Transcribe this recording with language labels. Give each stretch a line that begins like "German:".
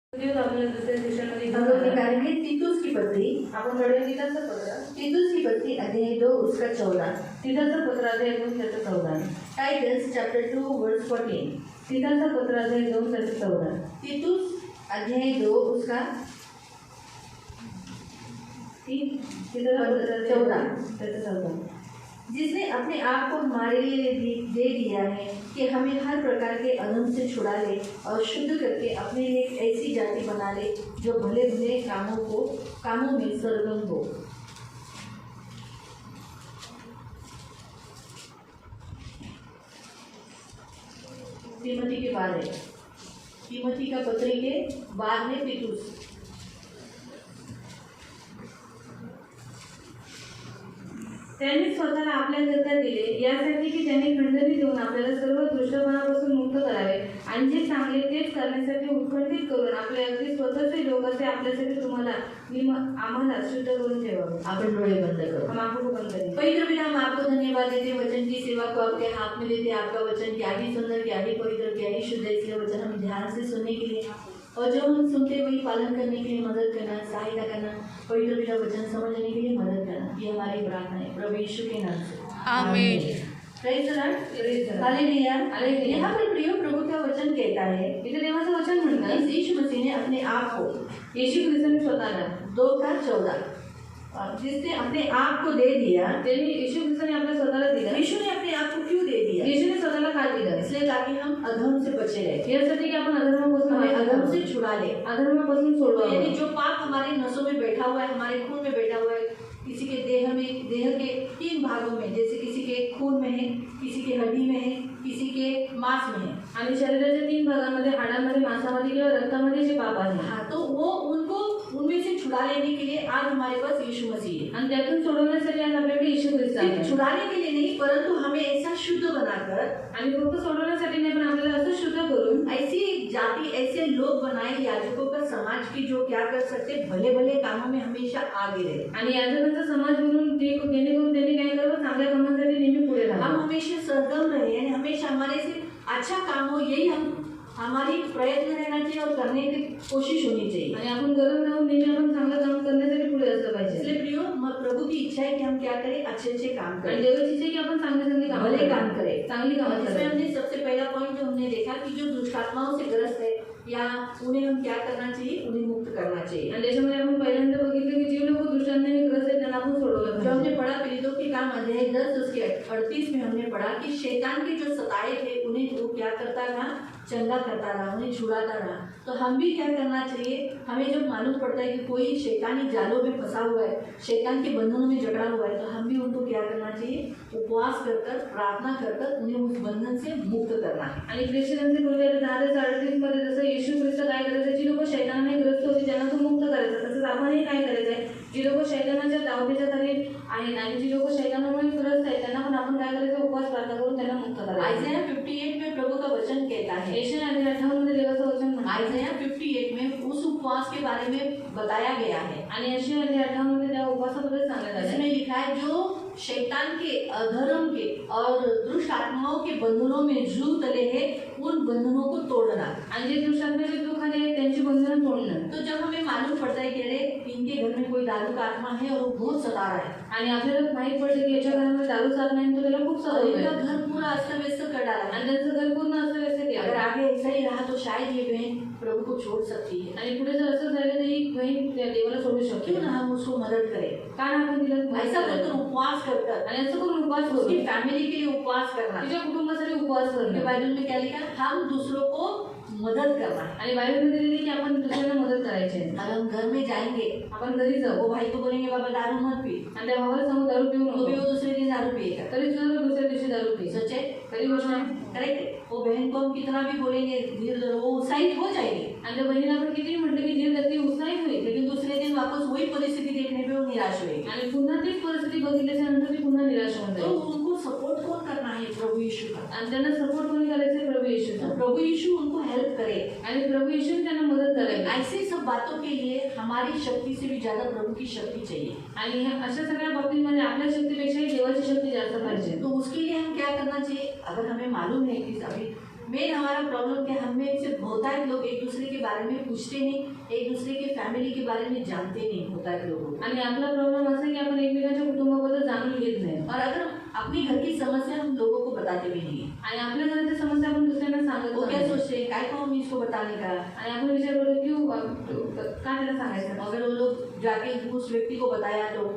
Hindi: हम लोग निकालेंगे तीतुस की पत्री।
Marathi: आपण घडवे तिथाचं पत्र,
Hindi: तीतुस की पत्री अध्याय 2 उसका 14।
Marathi: तिथाचं पत्र अध्याय 2 त्याचं 14,
English: Titus chapter 2 verse 14।
Marathi: तिथाचं पत्र अध्याय 2 त्याचं 14,
Hindi: तीतुस अध्याय 2 उसका
Marathi: तिथाचं पत्र अध्याय
Hindi: 14
Marathi: त्याचं 14।
Hindi: जिसने अपने आप को हमारे लिए दे दिया है कि हमें हर प्रकार के अधर्म से छुड़ा ले और शुद्ध करके अपने लिए एक ऐसी जाति बना ले जो भले भले कामों में सरगम हो। तीमोथी के बाद है, तीमोथी का पत्री के बाद में तीतुस।
Marathi: त्यांनी स्वतःला आपल्याकरता दिले यासाठी की त्यांनी खंडणी देऊन आपल्याला सर्व दुष्टपणापासून मुक्त करावे आणि जे चांगले तेच करण्यासाठी उत्खंडित करून आपले अगदी स्वतःचे लोक असे आपल्यासाठी तुम्हाला आम्हाला शुद्ध करून ठेवावे। अपन डोळे
Hindi: बंद करो। हम आंखों को बंद करें। पवित्र पिता, हम आपको धन्यवाद देते वचन की सेवा को आपके हाथ में देते। आपका वचन क्या ही सुंदर, क्या ही पवित्र, क्या ही शुद्ध, इसलिए वचन हम ध्यान से सुनने के लिए और जो हम सुनते वही पालन करने के लिए मदद करना, सहायता करना। पवित्र पिता, वचन समझने के लिए मदद करना, ये हमारी प्रार्थना है प्रभु यीशु के नाम से, आमीन।
English: praise the lord,
Hindi: hallelujah, hallelujah. यहाँ पर प्रियो प्रभु का वचन कहता है,
Marathi: इथे देवाचं वचन म्हणतात,
Hindi: यीशु मसीह ने अपने आप को,
Marathi: येशू ख्रिस्ताने स्वतःला
Hindi: 2:14 जिसने अपने आप को दे दिया।
Marathi: त्यांनी येशू ख्रिस्ताने आपल्या स्वतःला दिलं।
Hindi: यीशु ने अपने आप को क्यों दे दिया?
Marathi: येशूने स्वतःला का दिलं?
Hindi: इसलिए ताकि हम अधर्म से बचे रहे,
Marathi: यासाठी की आपण अधर्मापासून
Hindi: हमें अधर्म से छुड़ा ले।
Marathi: अधर्मापासून सोडवावे।
Hindi: यानी जो पाप हमारे नसों में बैठा हुआ है, हमारे खून में बैठा हुआ है, किसी के देह के 3 भागों में, जैसे किसी के खून में है, किसी के हड्डी में है, किसी के मांस में है,
Marathi: आणि शरीराच्या 3 भागांमध्ये, हाडांमध्ये, मांसामध्ये किंवा रक्तामध्ये जे पाप आहे,
Hindi: हाँ, तो वो उनको उनमें से छुड़ा लेने के लिए आज हमारे पास यीशु मसीह है।
Marathi: आणि त्यातून सोडवण्यासाठी आज आपल्याकडे येशू ख्रिस्त आहे।
Hindi: सिर्फ छुड़ाने के लिए नहीं, परंतु हमें ऐसा शुद्ध बनाकर,
Marathi: आणि फक्त सोडवण्यासाठी नाही पण आपल्याला असं शुद्ध करून
Hindi: ऐसी जाति, ऐसे लोग बनाए याजकों का समाज की जो क्या कर सकते, भले भले कामों में हमेशा आगे रहे।
Marathi: आणि याजकांचा समाज म्हणून जेणेकरून त्यांनी काय करावं, चांगल्या कामांसाठी नेहमी पुढे
Hindi: हम
Marathi: राहावं।
Hindi: हमेशा सरगम रहे, यानी हमेशा हमारे से अच्छा काम हो, यही हमारी प्रयत्न रहना चाहिए और करने की कोशिश होनी चाहिए।
Marathi: आणि आपण गरज राहून नेहमी आपण चांगलं काम करण्यासाठी पुढे असलं पाहिजे।
Hindi: इसलिए प्रियो, प्रभु की इच्छा है कि हम क्या करें, अच्छे अच्छे काम
Marathi: आणि
Hindi: करें,
Marathi: देवाची इच्छा आहे की आपण चांगले
Hindi: भले काम करें,
Marathi: चांगली कामं
Hindi: इसमें करें। हमने सबसे पहला पॉइंट जो हमने देखा कि जो दुष्टात्माओं से ग्रस्त है, या उन्हें हम क्या करना चाहिए, उन्हें मुक्त करना चाहिए।
Marathi: आणि त्याच्यामध्ये आपण पहिल्यांदा बघितलं की जे लोक दुष्टांनी ग्रस्त आहेत त्यांना आपण सोडवलं
Hindi: जो
Marathi: पाहिजे।
Hindi: हमने पढ़ा पीड़ितों के काम अध्याय 10 उसके 38 में हमने पढ़ा कि शैतान के जो सताए थे उन्हें वो क्या करता रहा, चंगा करता रहा, उन्हें छुड़ाता रहा। तो हम भी क्या करना चाहिए, हमें जब मालूम पड़ता है कि कोई शैतानी जालों में फंसा हुआ है, शैतान के बंधनों में जकड़ा हुआ है, तो हम भी उनको क्या करना चाहिए, उपवास कर कर, प्रार्थना कर कर उन्हें उस बंधन से मुक्त करना है।
Marathi: आणि ख्रिश्चनांचे बोलले 10:38 मध्ये जसं येशू ख्रिस्त काय करायचं, जी लोक शैतानाने ग्रस्त होती त्यांना तो मुक्त करायचा, तसंच आपणही काय करायचं आहे, जी लोक शैतानाच्या दावणीच्या खाली आहेत आणि जी लोक शैतानामुळे ग्रस्त आहेत त्यांना पण आपण काय करायचं, उपवास प्रार्थना करून त्यांना मुक्त करायचं।
Hindi: आइज़ाया 58 में प्रभु का वचन कहता है,
Marathi: यशाया 58 मध्ये देवाचं वचन म्हणतं,
Hindi: आइज़ाया 58 में उस उपवास के बारे में बताया गया है।
Marathi: आणि यशाया 58 मध्ये त्या उपवासाबद्दल सांगण्यात आलं
Hindi: इसमें लिखा है, जो शैतान के, अधर्म के और दुष्ट आत्माओं के बंधनों में जू तले हैं, उन बंधनों को तोड़ना।
Marathi: आणि जे दुष्टात्म्याचे दुःखाने आहेत त्यांची बंधनं तोडणं।
Hindi: तो जब हमें मालूम पड़ता है कि अरे इनके घर में कोई दारू का आत्मा है और वो बहुत सता रहा है,
Marathi: आणि आपल्याला माहित पडलं की याच्या घरामध्ये दारू साथ नाही तो त्याला खूप
Hindi: और
Marathi: सतावतोय
Hindi: इनका घर पूरा अस्त व्यस्त कर डाला है,
Marathi: आणि त्यांचं घर पूर्ण अस्तव्यस्त
Hindi: अगर
Marathi: केलं।
Hindi: आगे ऐसा ही रहा तो शायद ये बहन प्रभु को छोड़ सकती है।
Marathi: आणि पुढे जर असं झालं तर ही बहीण त्या देवाला सोडू शकते।
Hindi: क्यों ना हम उसको मदद करें,
Marathi: कारण आपण तिला
Hindi: ऐसा कर उपवास कर कर,
Marathi: आणि असं करून उपवास करू,
Hindi: उसकी फैमिली के लिए उपवास करना।
Marathi: तिच्या कुटुंबासाठी उपवास करणं।
Hindi: बाइबल में क्या लिखा है, हम दूसरों को मदद करना है।
Marathi: आणि बायबलमध्ये दिली की आपण दुसऱ्यांना मदत करायची आहे।
Hindi: अगर हम घर में जाएंगे,
Marathi: आपण घरी जाऊ,
Hindi: वो भाई को बोलेंगे बाबा दारू मत पी,
Marathi: आणि त्या भावाला सांगू दारू पिऊ
Hindi: तो भी
Marathi: नको,
Hindi: वो दूसरे दिन दारू पिएगा।
Marathi: तरी सुद्धा दुसऱ्या दिवशी दारू पी।
Hindi: सच है,
Marathi: खरी गोष्ट आहे।
English: Correct.
Hindi: वो बहन को हम कितना भी बोलेंगे धीरे धीरे वो उत्साहित हो जाएगी,
Marathi: आणि त्या बहिणीला आपण किती म्हटलं की धीर धरती उत्साहित होईल,
Hindi: लेकिन दूसरे दिन वापस वही परिस्थिति देखने पे वो निराश हुएगी।
Marathi: आणि पुन्हा तीच परिस्थिती बघितल्याच्या नंतर ती पुन्हा निराश होऊन
Hindi: तो
Marathi: जाईल।
Hindi: उनको सपोर्ट कौन करना है, प्रभु यीशु का।
Marathi: आणि त्यांना सपोर्ट कोणी करायचं, प्रभू येशूचा।
Hindi: तो प्रभु यीशु उनको हेल्प करे,
Marathi: आणि प्रभू येशूने त्यांना मदत करायची।
Hindi: ऐसी सब बातों के लिए हमारी शक्ति से भी ज्यादा प्रभु की शक्ति चाहिए।
Marathi: आणि अशा सगळ्या बाबतीमध्ये आपल्या शक्तीपेक्षाही देवाची शक्ती जास्त पाहिजे।
Hindi: तो उसके लिए हम क्या करना चाहिए, अगर हमें मालूम है कि अभी मेन हमारा प्रॉब्लम क्या, हम में से बहुतायत लोग एक दूसरे के बारे में पूछते नहीं, एक दूसरे के फॅमिली के बारे में जानते नहीं बहुतायत लोग।
Marathi: आणि आपला प्रॉब्लेम असा की आपण एकमेकांच्या कुटुंबाबद्दल जाणून घेत नाही
Hindi: और अगर अपनी घर की समस्या हम लोगों को बताते भी नहीं है,
Marathi: आणि आपल्या घराची समस्या आपण दुसऱ्यांना सांगत
Hindi: वो क्या
Marathi: नाही.
Hindi: सोचते हैं काय को हम इसको बताने का।
Marathi: आणि आपण विचार करतो क्यों का त्याला सांगायचं.
Hindi: अगर वो लोग जाके उस व्यक्ति को बताया तो,